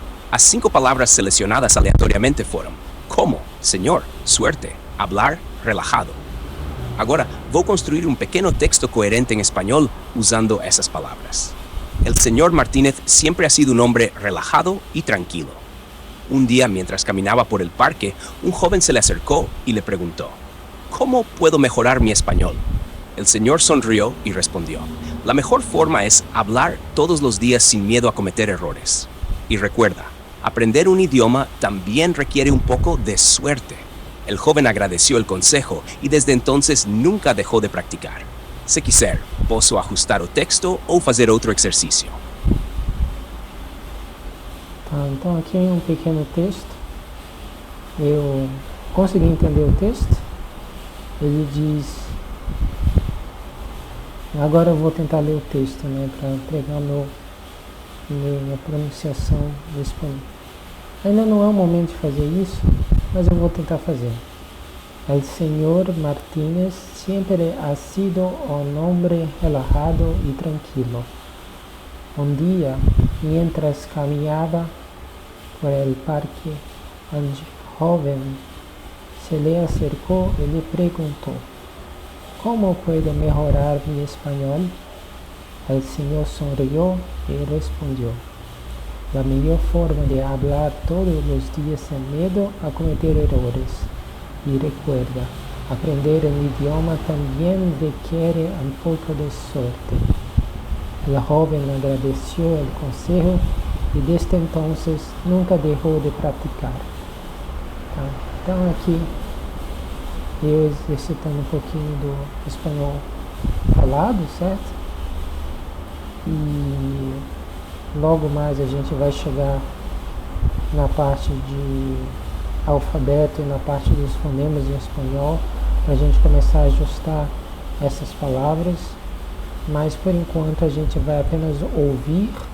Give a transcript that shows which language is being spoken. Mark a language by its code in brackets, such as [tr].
[pt] As 5 palavras selecionadas aleatoriamente foram como, senhor, suerte, hablar, relajado. Agora, vou construir um pequeno texto coherente em espanhol usando essas palavras. [es] El señor Martínez siempre ha sido un hombre relajado y tranquilo. Un día, mientras caminaba por el parque, un joven se le acercó y le preguntó, ¿cómo puedo mejorar mi español? El señor sonrió y respondió, la mejor forma es hablar todos los días sin miedo a cometer errores. Y recuerda, aprender un idioma también requiere un poco de suerte. El joven agradeció el consejo y desde entonces nunca dejó de practicar. [pt] Se quiser, posso ajustar o texto ou fazer outro exercício. Tá, então aqui é um pequeno texto. Eu consegui entender o texto. Ele diz... Agora eu vou tentar ler o texto, né, para pegar minha pronunciação do espanhol. Ainda não é o momento de fazer isso, mas eu vou tentar fazer. [es] El señor Martínez siempre ha sido un hombre relajado y tranquilo. Un día, mientras caminaba por el parque, un joven se le acercó y le preguntó, ¿cómo puedo mejorar mi español? El señor sonrió y respondió, la mejor forma de hablar todos los días sin miedo a cometer errores. Y recuerda, aprender un idioma también requiere un poco de suerte. El joven agradeció el consejo y desde entonces nunca dejó de practicar. [pt] Então aqui eu exercitando um pouquinho do espanhol falado, certo? E logo mais a gente vai chegar na parte de alfabeto e na parte dos fonemas em espanhol, para a gente começar a ajustar essas palavras, mas por enquanto a gente vai apenas ouvir